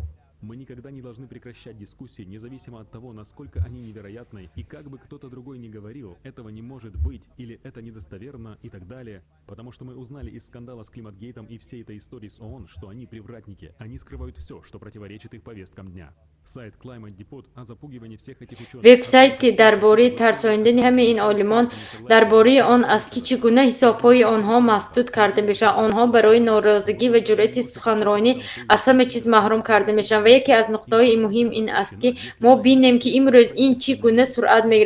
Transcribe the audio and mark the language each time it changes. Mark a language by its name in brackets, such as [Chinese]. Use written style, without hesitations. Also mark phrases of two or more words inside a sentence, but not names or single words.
[Russian] Мы никогда не должны прекращать дискуссии, независимо от того, насколько они невероятны, и как бы кто-то другой ни говорил, этого не может быть, или это недостоверно, и так далее. Потому что мы узнали из скандала с Климатгейтом и всей этой истории с ООН, что они привратники. Они скрывают все, что противоречит их повесткам дня. Сайт Climate Depot о запугивании всех этих ученых. [Persian] وبسایتی درباره ترساندن همه این عالمان درباره آن است که چگونه حساب‌های آنها مسدود کرده میشن. آنها برای ناراضگی و جرأت سخنرانی از همه چیز محروم کرده میشن. و یکی از نقطه‌های مهم این است که ما ببینیم که امروز این چگونه سرعت میگیرد.